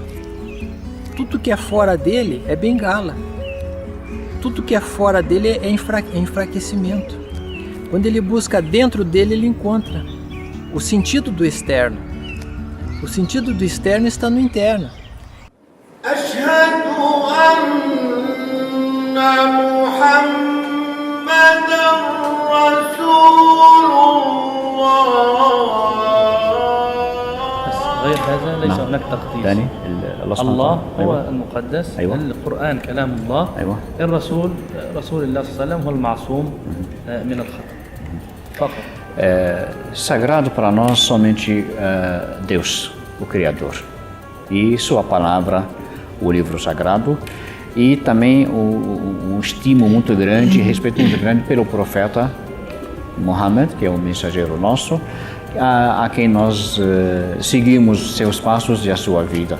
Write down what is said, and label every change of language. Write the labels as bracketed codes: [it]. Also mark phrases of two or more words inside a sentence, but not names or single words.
[pt] Tudo que é fora dele é bengala. Tudo que é fora dele é enfraquecimento. Quando ele busca dentro dele, ele encontra o sentido do externo. O sentido do externo está no interno. [ar] غير هذا ليس هناك تقديس. الله هو المقدس. القرآن كلام الله. الرسول رسول الله صلى الله عليه وسلم هو المعصوم من الخطأ فقط. [pt] Sagrado para nós somente Deus, o Criador, e sua palavra, o livro sagrado, e também um estímulo muito grande, respeito muito grande pelo profeta Muhammad, que é o mensageiro nosso, a quem nós seguimos seus passos e a sua vida.